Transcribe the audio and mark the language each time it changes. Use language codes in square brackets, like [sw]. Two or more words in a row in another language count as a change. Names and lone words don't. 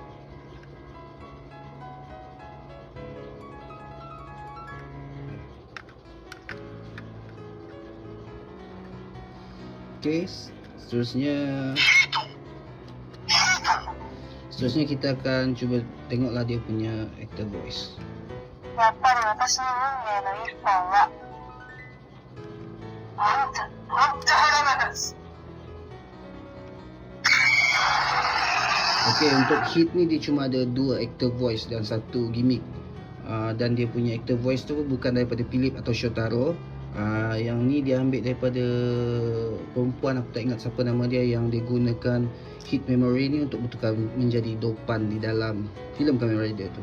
[ms] Okey, seterusnya kita akan cuba tengoklah dia punya [en] actor voice. [ja] やっぱり私の運命の一本はあんたなんです。 [ms] Okey, untuk hit ni dia cuma ada dua [en] actor voice [ms] dan satu gimmick. Dan dia punya [en] actor voice [ms] tu bukan daripada Philip atau Shotaro, Yang ni dia ambil daripada perempuan, aku tak ingat siapa nama dia, yang dia gunakan hit memory ni untuk bertukar menjadi Dopan di dalam filem Kamen Rider tu.